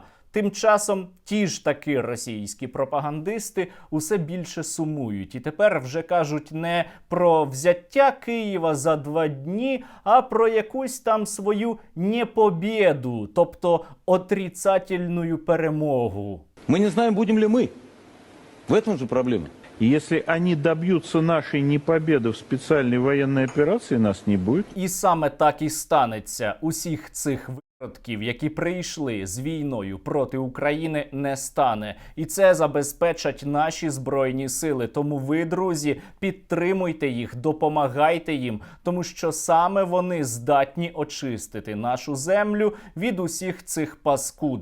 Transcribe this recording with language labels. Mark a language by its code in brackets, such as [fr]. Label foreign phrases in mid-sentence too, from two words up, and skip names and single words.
[uk] Тим часом ті ж таки російські пропагандисти усе більше сумують. І тепер вже кажуть не про взяття Києва за 2 дні, а про якусь там свою непобєду, тобто отрицательну перемогу. [ru] Мы не знаем, будем ли мы. В этом же проблема. Если они добьются нашей непобеды в специальной военной операции, нас не будет. [uk] І саме так і станеться. Усіх цих виродків, які прийшли з війною проти України, не стане. І це забезпечать наші Збройні Сили. Тому ви, друзі, підтримуйте їх, допомагайте їм, тому що саме вони здатні очистити нашу землю від усіх цих паскуд.